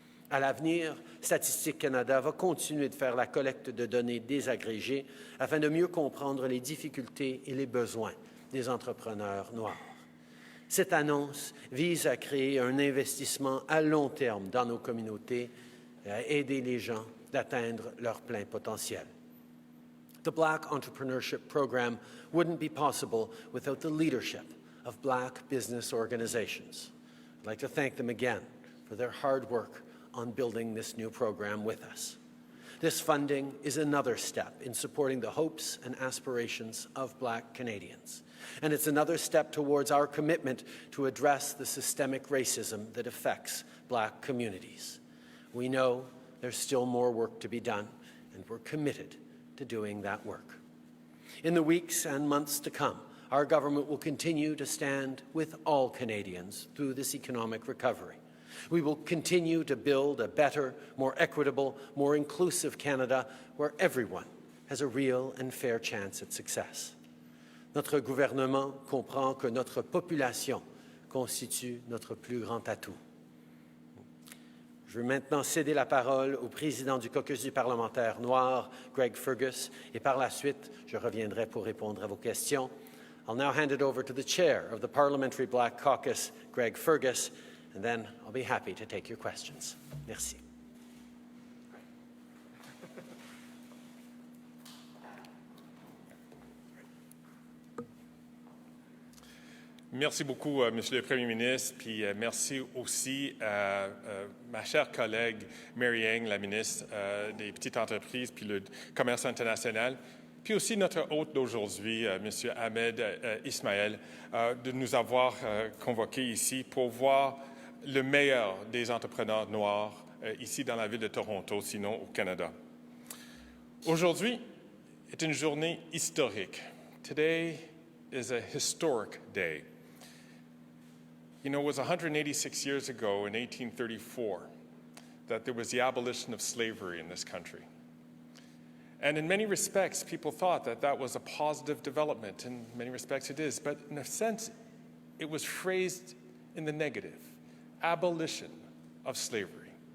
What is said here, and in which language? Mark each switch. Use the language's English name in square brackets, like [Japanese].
[French] À l'avenir, Statistique Canada va continuer de faire la collecte de données désagrégées afin de mieux comprendre les difficultés et les besoins des entrepreneurs noirs. Cette annonce vise à créer un investissement à long terme dans nos communautés et à aider les gens d'atteindre leur plein potentiel. [English] The Black Entrepreneurship Program wouldn't be possible without the leadership of Black business organizations. I'd like to thank them again for their hard work on building this new program with us. This funding is another step in supporting the hopes and aspirations of Black Canadians. And it's another step towards our commitment to address the systemic racism that affects Black communities. We know there's still more work to be done, and we're committed to doing that work. In the weeks and months to come, our government will continue to stand with all Canadians through this economic recovery. We will continue to build a better, more equitable, more inclusive Canada where everyone has a real and fair chance at success. [French] Notre gouvernement comprend que notre population constitue notre plus grand atout. Je veux maintenant céder la parole au président du caucus du parlementaire noir, Greg Fergus, et par la suite, je reviendrai pour répondre à vos questions. [English] I'll now hand it over to the chair of the Parliamentary Black Caucus, Greg Fergus, and then I'll be happy to take your questions. [French] Merci. Merci beaucoup, Monsieur le Premier ministre, puis merci aussi à ma chère collègue Mary Ng, la ministre des Petites Entreprises puis le Commerce international, puis aussi notre hôte d'aujourd'hui, Monsieur Ahmed Ismaël, de nous avoir convoqués ici pour voir le meilleur des entrepreneurs noirs ici dans la ville de Toronto, sinon au Canada. Aujourd'hui est une journée historique. [English] Today is a historic day. You know, it was 186 years ago in 1834 that there was the abolition of slavery in this country. And in many respects, people thought that that was a positive development. In many respects, it is. But in a sense, it was phrased in the negative, abolition of slavery.